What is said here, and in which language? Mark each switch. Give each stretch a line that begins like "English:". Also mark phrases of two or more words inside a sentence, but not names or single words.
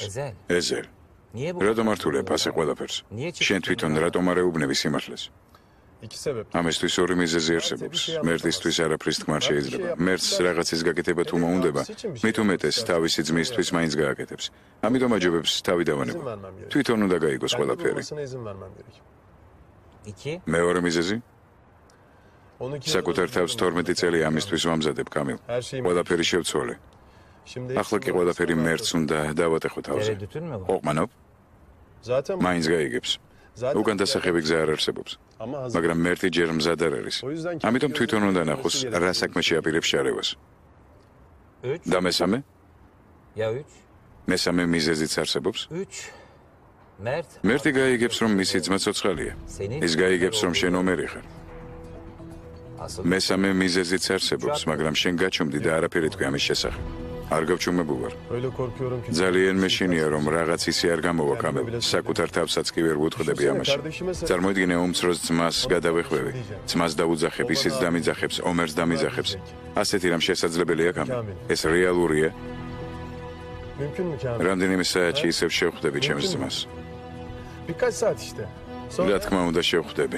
Georgian: ეზელ. რატომ არ თულებ ასე ყველაფერს? შენ თვითონ რატომ არ ეუბნები სიმართლეს?
Turkish: İki sebep.
Georgian: ამისთვის ორი მიზეზი არსებობს. მერტისთვის არაფრის თქმა არ შეიძლება. მერტს რაღაცის გაკეთება თუ მოუნდება, მით უმეტეს თავისი ძმისთვის მაინც გააკეთებს. ამიტომ აჯობებს თავი დავანება. თვითონ უნდა გაიგოს ყველაფერი.
Turkish: Olmasına izin vermem gerek. İki.
Georgian: მეორე მიზეზი?
Turkish: Onu
Georgian: საკუთარ თავს 12 წელი ამისთვის ვამზადებ, კამილ. ყველაფერი შევცვალე.
Turkish: Şimdi
Georgian: ახლა კი ყველაფერი მერტს უნდა დავატეხო თავზე.
Turkish: Tereddütün mü var?
Georgian: ყოფმანობ?
Turkish: zaten
Georgian: მაინც გაიგებს. უკან დასახები გზა არ არსებობს.
Turkish: ama hazır.
Georgian: მაგრამ მერტი ჯერ მზად არ არის. ამიტომ თვითონ უნდა ნახოს, რა საქმეში აპირებს შარევას.
Turkish: Üç.
Georgian: და მესამე?
Turkish: Ya üç.
Georgian: მესამე მიზეზიც არსებობს.
Turkish: Üç. Mert.
Georgian: მერტი გაიგებს, რომ მისი ძმა ცოცხალია.
Turkish: Senin.
Georgian: ის გაიგებს, რომ შენ ომერი ხარ.
Turkish: Asıl.
Georgian: მესამე მიზეზიც არსებობს, მაგრამ შენ გაჩუმდი და არაფერი თქვი ამის შესახებ. არ გავჩუმებულ ვარ.
Turkish: Öyle korkuyorum ki.
Georgian: ძალიან მეშინია, რომ რაღაც ისე არ გამოვა კამელ. საკუთარ თავსაც კი ვერ ვუთხდები ამაში. წარმოიდგინე უმცროს ძმას გადავეხვევი. ძმას დაუძახებ, ისიც დამიძახებს, ომერს დამიძახებს. ასეთი რამ შესაძლებელია კამელ. ეს რეალურია.
Turkish: Mümkün mü Kamil?
Georgian: რამდენიმე საათში ისევ შევხვდები ჩემს ძმას.
Turkish: Birkaç saat işte.
Georgian: რა
Turkish: Sonra
Georgian: თქმა უნდა შევხვდები.